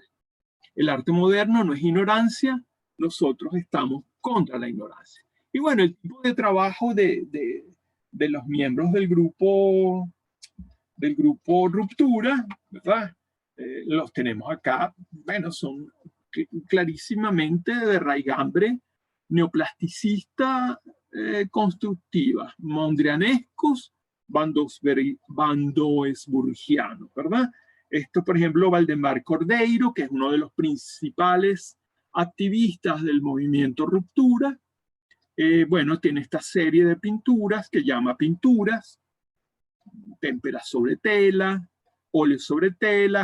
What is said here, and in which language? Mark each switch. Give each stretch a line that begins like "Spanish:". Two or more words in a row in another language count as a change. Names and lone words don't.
Spanish: El arte moderno no es ignorancia, nosotros estamos contra la ignorancia. Y bueno, el tipo de trabajo de los miembros del grupo Ruptura, ¿verdad? Los tenemos acá. Bueno, son clarísimamente de raigambre neoplasticista constructiva, mondrianescos Bandoesburgiano, ¿verdad? Esto, por ejemplo, Valdemar Cordeiro, que es uno de los principales activistas del movimiento Ruptura, bueno, tiene esta serie de pinturas que llama pinturas, témpera sobre tela, óleo sobre tela.